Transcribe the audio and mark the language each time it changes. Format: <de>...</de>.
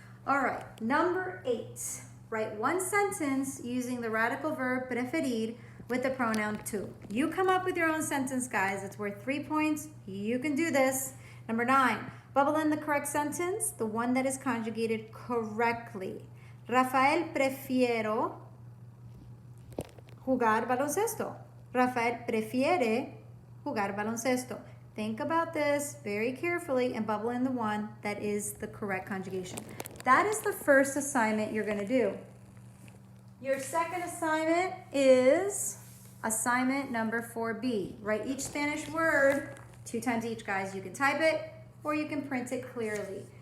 <en>All right, number 8. Write one sentence using the radical verb preferir with the pronoun tú. You come up with your own sentence, guys. It's worth 3 points. You can do this. Number 9, bubble in the correct sentence, the one that is conjugated correctly.</en> <es>Rafael prefiero jugar baloncesto. Rafael prefiere jugar baloncesto.</es> <en>Think about this very carefully and bubble in the one that is the correct conjugation. That is the first assignment you're going to do. Your second assignment is assignment number 4B. Write each Spanish word 2 times each, guys. You can type it or you can print it clearly.</en>